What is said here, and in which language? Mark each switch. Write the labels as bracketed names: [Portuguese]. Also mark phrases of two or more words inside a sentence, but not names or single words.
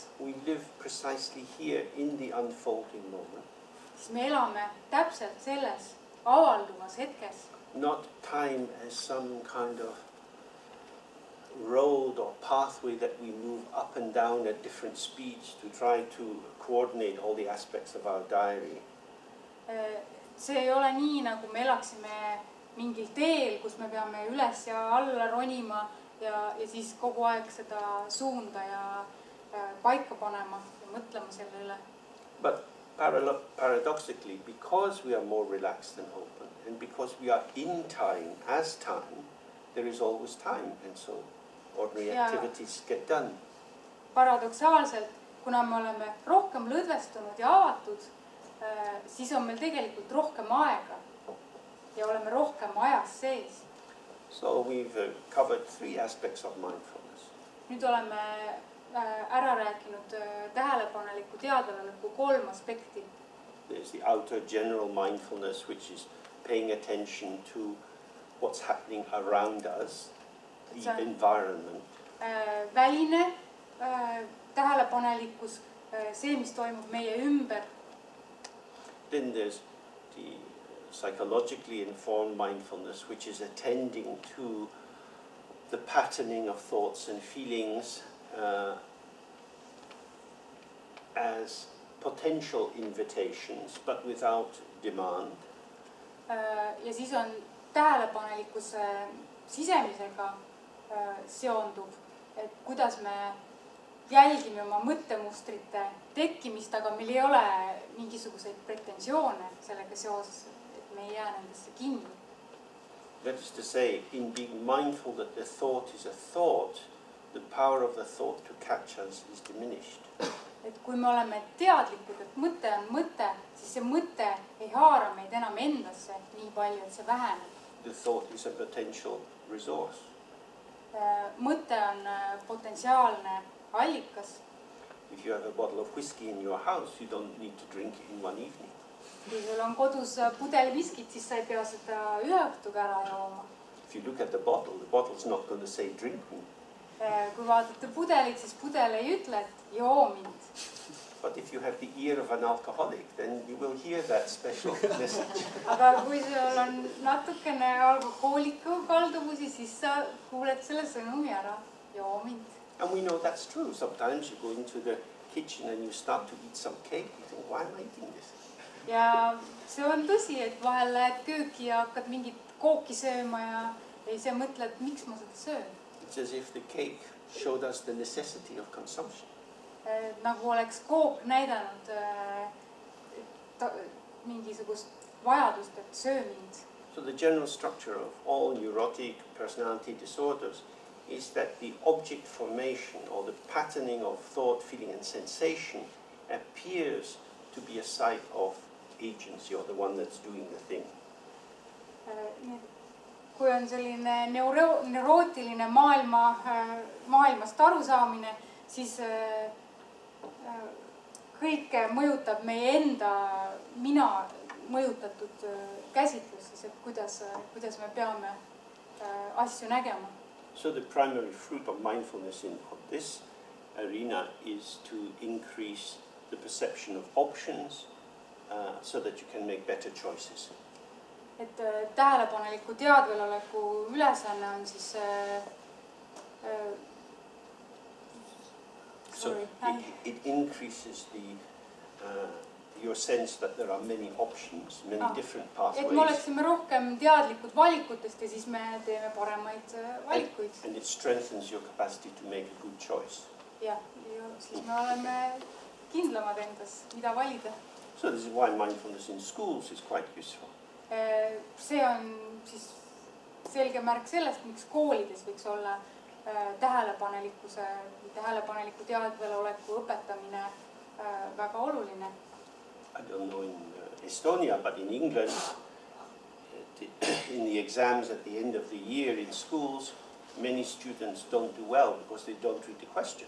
[English] We live precisely here in the unfolding moment. [Estonian] siis me elame täpselt selles avalduvas hetkes. [English] Not time as some kind of road or pathway that we move up and down at different speeds to try to coordinate all the aspects of our diary. [Estonian] See ei ole nii, nagu me elaksime mingil teel, kus me peame üles ja alla ronima ja siis kogu aeg seda suunda ja paika panema ja mõtlema selle üle. [English] But paradoxically, because we are more relaxed and open, and because we are in time, as time, there is always time, and so ordinary activities get done. [Estonian] Paradoksaalselt, kuna me oleme rohkem lõdvestunud ja avatud, siis on meil tegelikult rohkem aega ja oleme rohkem ajas sees. [English] So we've covered 3 aspects of mindfulness. [Estonian] Nüüd oleme ära rääkinud tähelepaneliku teadveloleku 3 aspekti. [English] There's the outer general mindfulness, which is paying attention to what's happening around us, the environment. [Estonian] Väline tähelepanelikkus, see, mis toimub meie ümber. [English] Then there's the psychologically informed mindfulness, which is attending to the patterning of thoughts and feelings as potential invitations, but without demand. [Estonian] Ja siis on tähelepanelikkuse sisemisega seondub, et kuidas me jälgime oma mõttemustrite tekkimist, aga meil ei ole mingisuguseid pretensioone sellega seoses, et me ei jää nendesse kinni. [English] That is to say, in being mindful that the thought is a thought, the power of the thought to catch us is diminished. [Estonian] Et kui me oleme teadlikud, et mõte on mõte, siis see mõte ei haara meid enam endasse nii palju, et see väheneb. [English] The thought is a potential resource. [Estonian] Mõte on potentsiaalne allikas. [English] If you have a bottle of whiskey in your house, you don't need to drink it in one evening. [Estonian] Kui sul on kodus pudel viskit, siis sa ei pea seda ühe õhtuga ära jooma. [English] If you look at the bottle's not going to say drink me. [Estonian] Kui vaatate pudelit, siis pudel ei ütle, et joo mind. [English] But if you have the ear of an alcoholic, then you will hear that special message. [Estonian] Aga kui sul on natukene alkohooliku kalduvusi, siis sa kuuled selle sõnumi ära, joo mind. [English] And we know that's true. Sometimes you go into the kitchen and you start to eat some cake. You think, why am I eating this? [Estonian] Ja see on tõsi, et vahel lähed kööki ja hakkad mingit kooki sööma ja ise mõtled, miks ma seda söön. [English] It's as if the cake showed us the necessity of consumption. [Estonian] Nagu oleks kook näidanud mingisugust vajadust, et söö mind. [English] So the general structure of all neurotic personality disorders is that the object formation or the patterning of thought, feeling and sensation appears to be a site of agency or the one that's doing the thing. [Estonian] Kui on selline neurootiline maailmast arusaamine, siis kõike mõjutab meie enda mina mõjutatud käsitlus siis, et kuidas me peame asju nägema. [English] So the primary fruit of mindfulness in this arena is to increase the perception of options so that you can make better choices. [Estonian] Et tähelepaneliku teadveloleku ülesanne on siis [English] so it increases your sense that there are many options, many different pathways. [Estonian] Et me oleksime rohkem teadlikud valikutest ja siis me teeme paremaid valikuid. [English] And it strengthens your capacity to make a good choice. [Estonian] Ja siis me oleme kindlamad endas, mida valida. [English] So this is why mindfulness in schools is quite useful. [Estonian] See on siis selge märk sellest, miks koolides võiks olla tähelepaneliku teadveloleku õpetamine väga oluline. [English] I don't know in Estonia, but in England, in the exams at the end of the year in schools, many students don't do well because they don't read the question.